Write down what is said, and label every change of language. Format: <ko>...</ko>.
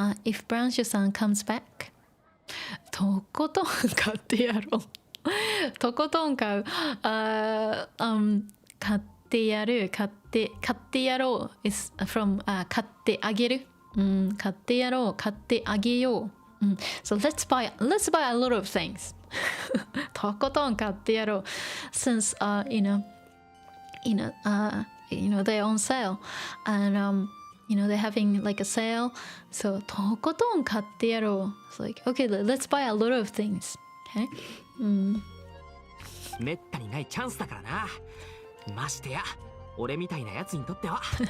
<en>if ブランシュさん comes back</en> <ja>とことん買ってやろう。とことん買う。買ってやる。買ってやろう。 is from、買ってあげる。買ってやろう。買ってあげよう。</ja> <en>So let's buy a lot of things.</en> <ja>とことん買ってやろう。</ja> <en>Since you know they're on sale and you know they're having like a sale. So</en> <ja>とことん買ってやろう。</ja> <en>It's like okay, let's buy a lot of things. Okay?</en> <ja>めったにないチャンスだからな。ましてや俺みたいなやつにとっては。</ja>